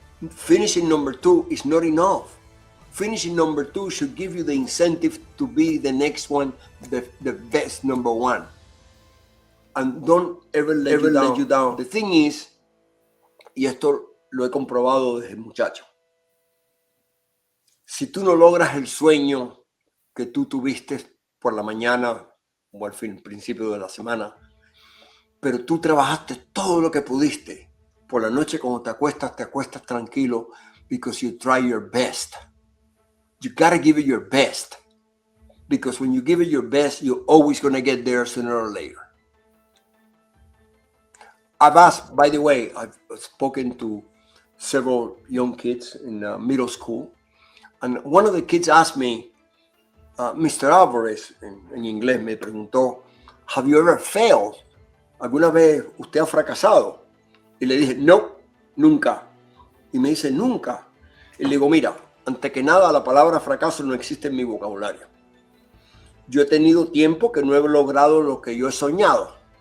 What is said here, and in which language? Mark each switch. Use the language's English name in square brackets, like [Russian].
[English] Finishing number 2 is not enough. Finishing number 2 should give you the incentive to be the next one, the best number 1. And don't ever let you down. The thing is, [Spanish] y esto lo he comprobado desde muchacho, si tú no logras el sueño que tú tuviste por la mañana o al principio de la semana, pero tú trabajaste todo lo que pudiste. Por la noche cuando te acuestas tranquilo [English] because you try your best. You gotta give it your best. Because when you give it your best, you're always gonna get there sooner or later. I've asked, by the way, I've spoken to several young kids in middle school, and one of the kids asked me, Mr. [Spanish] Alvarez, en inglés, me preguntó, [English] have you ever failed? [Spanish] ¿Alguna vez usted ha fracasado? Y le dije, no, nunca. Y me dice, nunca. Y le digo, mira, antes que nada, la palabra fracaso no existe en mi vocabulario. Yo he tenido tiempo que no he logrado lo que yo he soñado.